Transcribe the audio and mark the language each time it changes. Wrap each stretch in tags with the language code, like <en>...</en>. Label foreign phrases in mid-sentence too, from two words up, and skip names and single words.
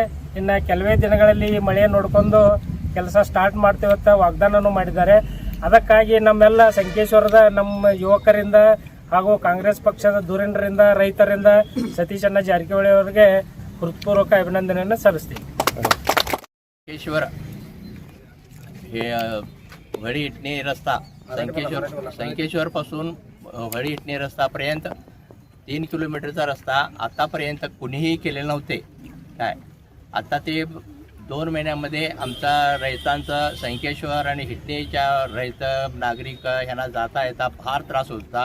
<kn>ಇನ್ನು ಕೆಲವೇ ದಿನಗಳಲ್ಲಿ ಮಳೆ ನೋಡಿಕೊಂಡು ಕೆಲಸ ಸ್ಟಾರ್ಟ್ ಮಾಡ್ತೇವಂತ ವಾಗ್ದಾನನೂ ಮಾಡಿದ್ದಾರೆ. ಅದಕ್ಕಾಗಿ ನಮ್ಮೆಲ್ಲ ಸಂಕೇಶ್ವರದ ನಮ್ಮ ಯುವಕರಿಂದ ಹಾಗೂ ಕಾಂಗ್ರೆಸ್ ಪಕ್ಷದ ಧುರೀಣರಿಂದ, ರೈತರಿಂದ ಸತೀಶಣ್ಣ ಜಾರಕಿಹೊಳಿ ಅವರಿಗೆ ಹೃತ್ಪೂರ್ವಕ ಅಭಿನಂದನೆಯನ್ನು ಸಲ್ಲಿಸ್ತೀವಿ.</kn> <mr>संकेश्वर हे वडी इटणी रस्ता संकेश्वरपासून वडी इटणी रस्तापर्यंत 3 किलोमीटरचा रस्ता आतापर्यंत कुणीही केलेले नव्हते. काय आता ते 2 महिन्यामध्ये आमचा रैतांचा संकेश्वर आणि हिटणीच्या रैत नागरिक ह्यांना जाता येता फार त्रास होता.</mr>